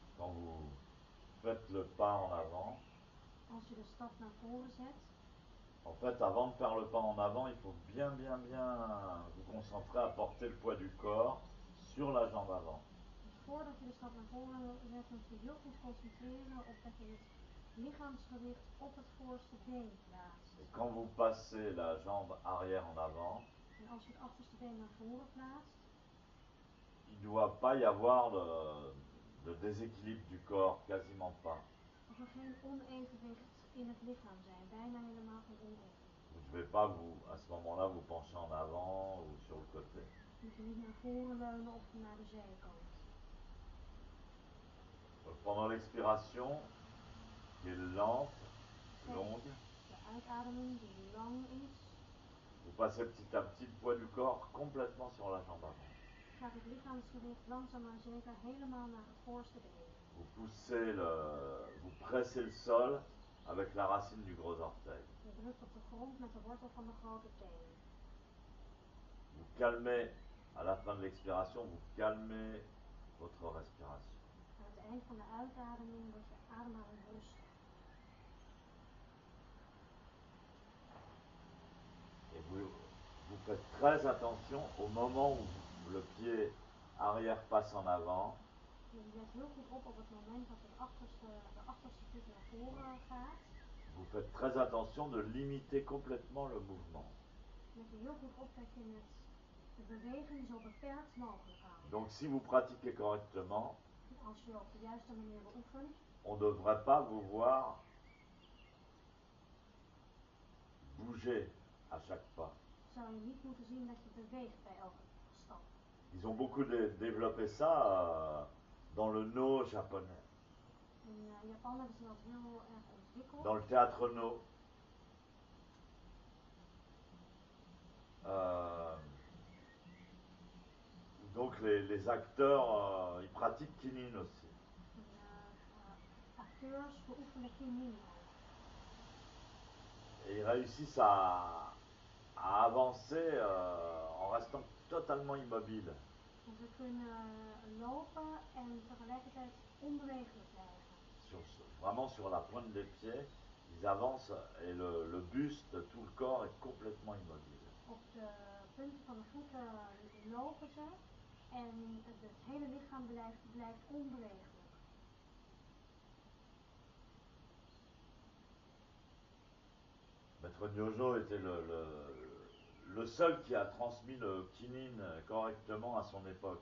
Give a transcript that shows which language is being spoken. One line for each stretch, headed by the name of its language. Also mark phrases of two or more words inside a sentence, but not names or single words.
French: vous faites le pas en avant,
Dutch: Als je de stap naar voren zet,
French: en fait, avant de faire le pas en avant, il faut bien vous concentrer à porter le poids du corps sur la jambe avant.
Dutch: dus voordat je de stap naar voren zet, moet je heel goed concentreren op dat je het lichaamsgewicht op het voorste been plaatst.
French: Et quand vous passez la jambe arrière en avant,
Dutch: En als je het achterste been naar voren plaatst,
French: il ne doit pas y avoir de déséquilibre du corps, quasiment pas.
Dutch: mag er geen onevenwicht in het lichaam zijn, bijna helemaal geen onevenwicht.
French: Vous ne devez pas, à ce moment-là, vous pencher en avant ou sur le côté.
Dutch: Je moet je niet naar voren leunen of naar de zijkant.
French: Donc, pendant l'expiration, qui est lente, longue,
Dutch: De uitademing die lang is,
French: vous passez petit à petit le poids du corps complètement sur la jambe avant.
Dutch: gaat het lichaamsgewicht langzaam maar zeker helemaal naar het voorste been.
French: Vous pressez le sol avec la racine du gros orteil.
Dutch: Je drukt op de grond met de wortel van de grote teen.
French: Vous calmez, à la fin de l'expiration, vous calmez votre respiration.
Dutch: Aan het eind van de uitademing wordt je ademhaling rustig.
French: Et vous faites très attention au moment où le pied arrière passe en avant.
Dutch: Je let heel goed op het moment dat de achterste voet naar voren gaat.
French: Vous faites très attention de limiter complètement le mouvement.
Dutch: Let er heel goed op dat je de beweging zo beperkt mogelijk houdt.
French: Donc si vous pratiquez correctement,
Dutch: Als je op de juiste manier beoefent,
French: on ne devrait pas vous voir bouger à chaque pas.
Dutch: zou je niet moeten zien dat je beweegt bij elke stap.
French: Ils ont beaucoup développé ça dans le No japonais,
Dutch: In Japan hebben ze dat heel erg ontwikkeld.
French: dans le théâtre No. Donc les acteurs, ils pratiquent kinin aussi.
Dutch: Acteurs beoefenen kinin ook.
French: Et ils réussissent à avancer en restant totalement immobiles.
Dutch: En ze kunnen lopen en tegelijkertijd onbewegelijk blijven.
French: Vraiment sur la pointe des pieds, ils avancent et le buste, tout le corps est complètement immobile.
Dutch: Op de punten van de voeten lopen ze en het hele lichaam blijft onbewegelijk.
French: Maître Nyojo était le seul qui a transmis le kinin correctement à son époque.